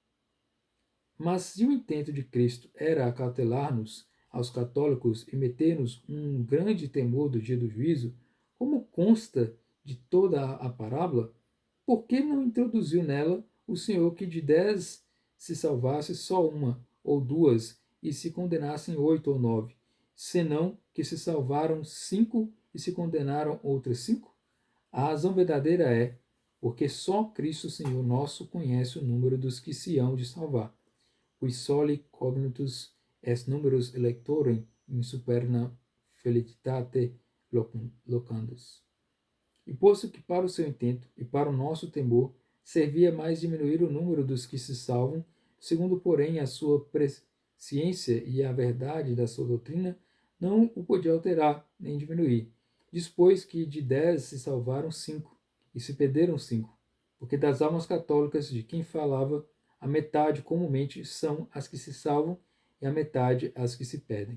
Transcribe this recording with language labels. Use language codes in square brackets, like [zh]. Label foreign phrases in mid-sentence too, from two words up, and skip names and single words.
[pt] Mas se o intento de Cristo era acautelar-nos, aos católicos, e meter-nos um grande temor do dia do juízo, como consta de toda a parábola, por que não introduziu nela o Senhor que de 10 se salvasse só uma ou duas e se condenassem 8 ou 9, senão que se salvaram 5 e se condenaram outras 5? A razão verdadeira é porque só Cristo Senhor nosso conhece o número dos que se hão de salvar. [la] Qui soli cognitus est numerus electorem in superna felicitate locandus. [pt] E posto que para o seu intento e para o nosso temor servia mais diminuir o número dos que se salvam, segundo porém a sua presciência e a verdade da sua doutrina, não o podia alterar nem diminuir. Dispôs que de 10 se salvaram 5, e se perderam 5, porque das almas católicas de quem falava, a metade comumente são as que se salvam e a metade as que se perdem.